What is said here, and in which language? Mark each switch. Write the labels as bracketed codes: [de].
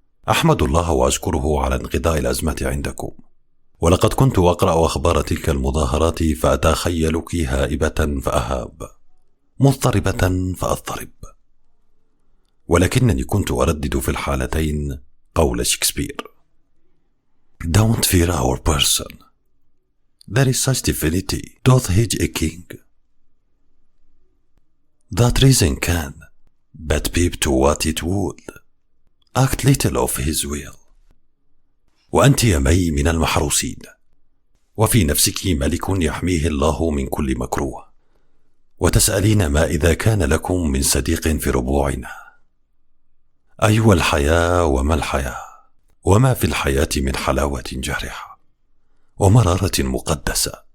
[ar] أحمد الله وأشكره على انقضاء الأزمة عندكم، ولقد كنت أقرأ أخبار تلك المظاهرات فأتخيلك هائبة فأهاب، مضطربة فأضطرب، ولكنني كنت أردد في الحالتين قول شكسبير: [en] Don't fear our person. There is such divinity doth hedge a king. That reason can but peep to what it would, act little of his will. [ar] وأنت يا مي من المحروسين، وفي نفسك ملك يحميه الله من كل مكروه، وتسألين ما إذا كان لكم من صديق في ربوعنا. أيوة الحياة وما الحياة، وما في الحياة من حلاوة جارحة ومرارة مقدسة.